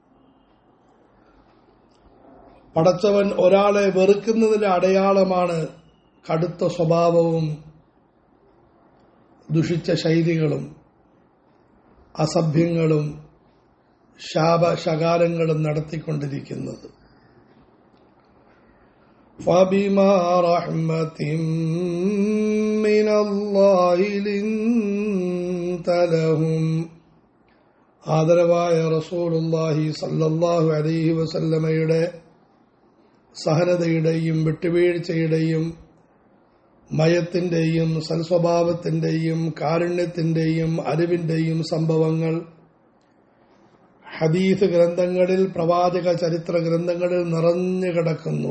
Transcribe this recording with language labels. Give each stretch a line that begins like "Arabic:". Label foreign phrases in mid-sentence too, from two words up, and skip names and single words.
Malayalam: പടച്ചവൻ ഒരാളെ വെറുക്കുന്നതിന്റെ അടയാളമാണ് കടുത്ത സ്വഭാവവും ദുഷിച്ച ശൈലികളും അസഭ്യങ്ങളും ശാപശകാരങ്ങളും നടത്തിക്കൊണ്ടിരിക്കുന്നത്.
Arabic: فَبِمَا رَحْمَةٍ مِّنَ اللَّهِ لِنتَ لَهُمْ.
Malayalam: ആദരവായ
Arabic: رسول الله صلى الله عليه
Malayalam: വസല്ലമയുടെ സഹനതയുടെയും വിട്ടുവീഴ്ചയുടെയും മയത്തിന്റെയും സൽസ്വഭാവത്തിന്റെയും കാരുണ്യത്തിന്റെയും അറിവിന്റെയും സംഭവങ്ങൾ ഹദീസ് ഗ്രന്ഥങ്ങളിൽ, പ്രവാചക ചരിത്ര ഗ്രന്ഥങ്ങളിൽ നിറഞ്ഞു കിടക്കുന്നു.